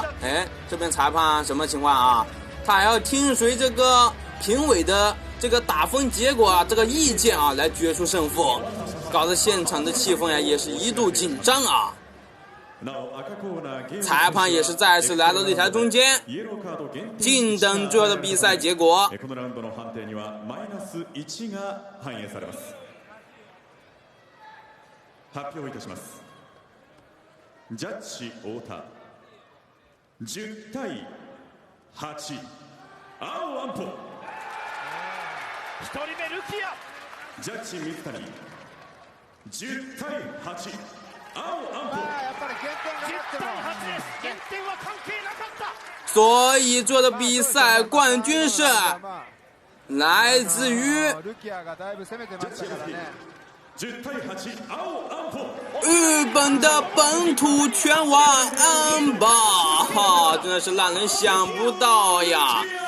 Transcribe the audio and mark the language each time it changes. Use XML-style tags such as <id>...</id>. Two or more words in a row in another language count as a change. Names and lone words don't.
<zh>这边裁判什么情况他还要听随这个评委的这个打分结果这个意见来决出胜负，搞得现场的气氛也是一度紧张裁判也是再次来到擂台中间，静等最后的比赛结果。</zh> <ja>発表いたします。ジャッジ太田10対8、青安保。1人目ルキア。ジャッジ水谷10対8、青安保。やっぱり減点が10対8です。減点は関係なかった。</ja> <zh>所以做的比赛冠军是来自于日本的本土拳王安保，真的是让人想不到呀！</zh>